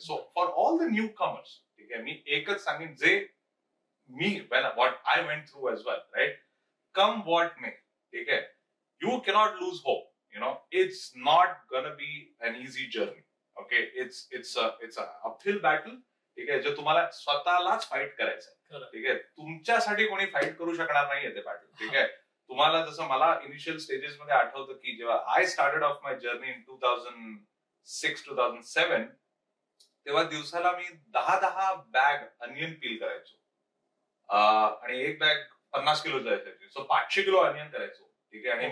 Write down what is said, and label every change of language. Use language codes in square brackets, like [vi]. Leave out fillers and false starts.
[en] so for all the newcomers, [mr] ठीक आहे, मी एकच सांगेन, जे मी [en] what I went through as well, right, come what may, [mr] ठीक आहे, [en] you cannot lose hope. It's not gonna be an easy journey. Okay, it's a uphill battle. [mr] ठीक आहे, जे तुम्हाला स्वतःलाच फाईट करायचंय, ठीक आहे, तुमच्यासाठी कोणी फाईट करू शकणार नाहीये ते बॅटल, ठीक आहे. तुम्हाला जसं मला इनिशियल स्टेजेस मध्ये आठवतं की जेव्हा [en] I started off my journey in 2006-2007, [mr] तेव्हा दिवसाला मी 10 बॅग अनियन पील करायचो, आणि एक बॅग 50 किलो जायची, सो 500 किलो अनियन करायचो, ठीक आहे.